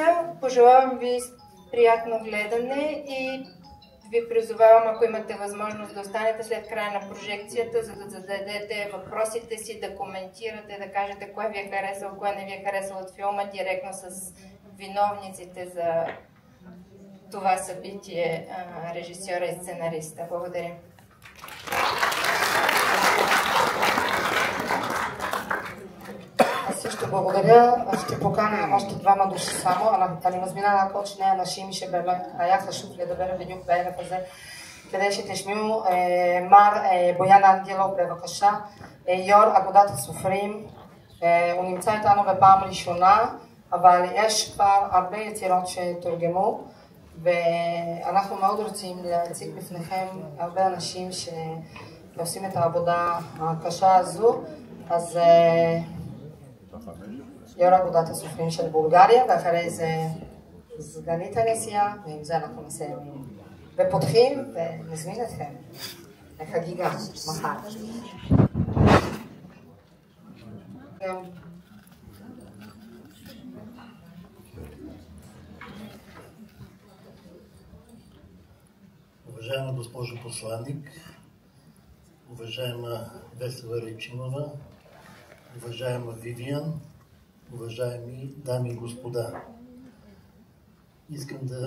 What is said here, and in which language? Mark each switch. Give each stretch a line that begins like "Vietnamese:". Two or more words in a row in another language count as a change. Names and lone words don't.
Bulgarian: Пожелавам ви приятно гледане и ви призовавам, ако имате възможност да останете след края на прожекцията, за да зададете въпросите си, да коментирате, да кажете кое ви е харесало, кое не ви е харесало от филма, директно с виновниците за това събитие, режисьора и сценариста. Благодаря. Аз също благодаря. Ще поканя още двама души само.
Hebrew: אני מזמינה רק עוד שני אנשים שבאמת היה חשוב לדבר בדיוק בערב הזה, כדי שתשמעו. מר בויאן אנגלוב, בבקשה, יו"ר אגודת הסופרים. הוא נמצא איתנו בפעם ראשונה, אבל יש כבר הרבה יצירות שתורגמו, ואנחנו מאוד רוצים להציג בפניכם הרבה אנשים שעושים את העבודה הקשה הזו. אז יו"ר אגודת הסופרים של בולגריה, ואחרי זה סגנית הנשיאה, ועם זה אנחנו מסיימים. ופותחים ונזמין אתכם לחגיגה מחר.
Bulgarian: Уважаема госпожо посланник, уважаема Весела Райчинова, уважаема Вивиан, уважаеми дами и господа, искам да